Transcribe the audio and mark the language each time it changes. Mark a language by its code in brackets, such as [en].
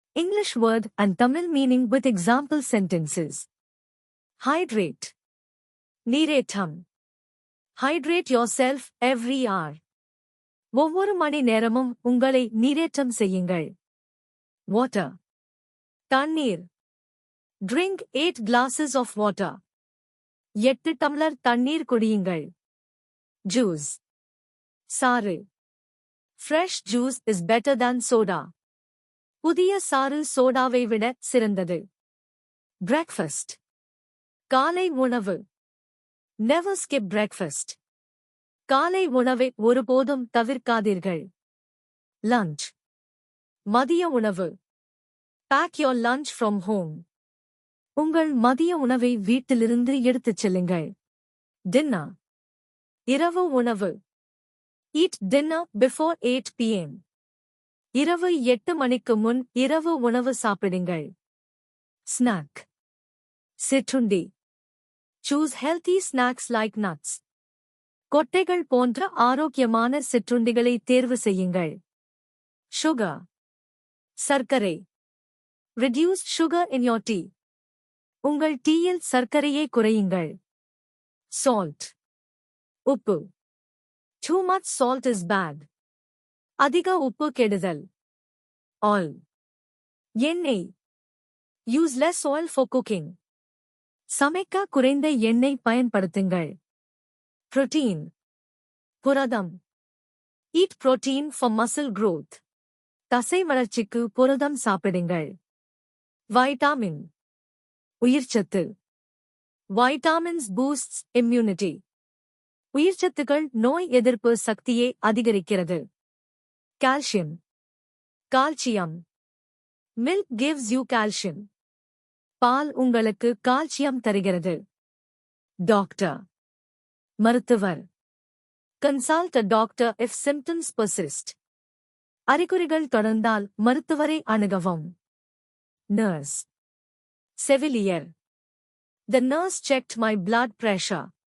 [en] English word and Tamil meaning with example sentences. Hydrate. நீரேற்றம். Hydrate yourself every hour. [ta] ஒவ்வொரு மணி நேரமும் உங்களை நீரேற்றம் செய்யுங்கள். [en] Water. தண்ணீர். Drink 8 glasses of water. [ta] 8 tumbler தண்ணீர் குடியுங்கள். Juice. சாறு. [en] Fresh juice is better than soda. [ta] புதிய சாறு சோடாவை விட சிறந்தது. Breakfast. காலை உணவு. [en] Never skip breakfast. [ta] காலை உணவை ஒருபோதும் தவிர்க்காதீர்கள். Lunch. மதிய உணவு. [en] Pack your lunch from home. [ta] உங்கள் மதிய உணவை வீட்டிலிருந்து எடுத்துச் செல்லுங்கள். Dinner. இரவு உணவு. [en] Eat dinner before 8 p.m. [ta] இரவு 8 மணிக்கு முன் இரவு உணவு சாப்பிடுங்கள். [en] Snack. சிற்றுண்டி. Choose healthy snacks like nuts. [ta] கொட்டைகள் போன்ற ஆரோக்கியமான சிற்றுண்டிகளை தேர்வு செய்யுங்கள். [en] Sugar. சர்க்கரை. Reduce sugar in your tea. [ta] உங்கள் டீயில் சர்க்கரையை குறையுங்கள். Salt. உப்பு. [en] Too much salt is bad. [ta] அதிக உப்பு கெடுதல். [en] Oil. எண்ணெய். Use less oil for cooking. [ta] சமைக்க குறைந்த எண்ணெய் பயன்படுத்துங்கள். [en] Protein. புரதம். Eat protein for muscle growth. [ta] தசை வளர்ச்சிக்கு புரதம் சாப்பிடுங்கள். [en] Vitamin. உயிர்ச்சத்து. Vitamins boosts immunity. [ta] உயிர்ச்சத்துகள் நோய் எதிர்ப்பு சக்தியை அதிகரிக்கிறது. [en] Calcium. Calcium. Milk gives you calcium. [ta] பால் உங்களுக்கு கால்சியம் தருகிறது. Doctor. மருத்துவர். [en] Consult a doctor if symptoms persist. [ta] அறிகுறிகள் தொடர்ந்தால் மருத்துவரை அணுகவும். [en] Nurse. செவிலியர். The nurse checked my blood pressure.